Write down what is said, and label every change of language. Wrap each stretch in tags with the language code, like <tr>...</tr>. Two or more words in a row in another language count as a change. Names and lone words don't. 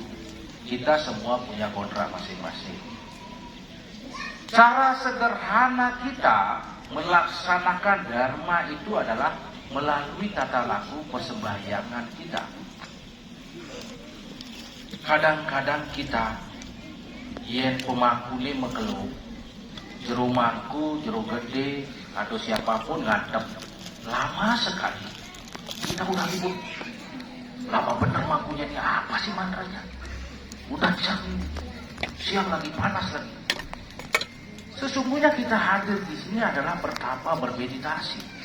<id>Kita semua punya kontrak masing-masing. Cara sederhana kita melaksanakan dharma itu adalah melalui tata laku persembahyangan kita. Kadang-kadang kita yen pemangku ini mengeluh, jero mangku, jero gede, atau siapapun ngadep lama sekali. Kita udah ribut, lama bener mangkunya ini apa sih mantranya? Udah siang lagi panas lagi. Sesungguhnya kita hadir di sini adalah pertama bermeditasi.</id>